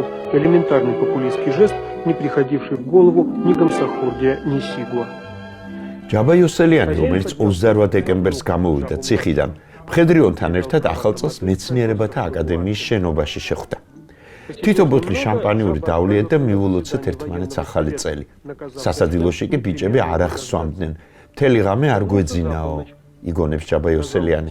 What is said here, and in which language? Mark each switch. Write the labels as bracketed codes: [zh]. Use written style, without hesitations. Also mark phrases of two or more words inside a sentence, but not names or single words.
[ru] Элементарный популистский жест, не приходивший в голову ни Гамсахурдия, ни Сигуа. [ka] ჯაბა იოსელიანი, რომელიც 28 დეკემბერს გამოვიდა ციხიდან, მხედრიონთან ერთად ახალწელს მეცნიერებათა აკადემიის შენობაში შეხვდა. თითო ბოთლი შამპანიური დავლიეთ და მივულოცეთ ერთმანეთს ახალი წელი. სასადილოში კი ბიჭები არ ახსვამდნენ. მთელი ღამე არ გვეძინაო, იგონებს ჯაბა იოსელიანი.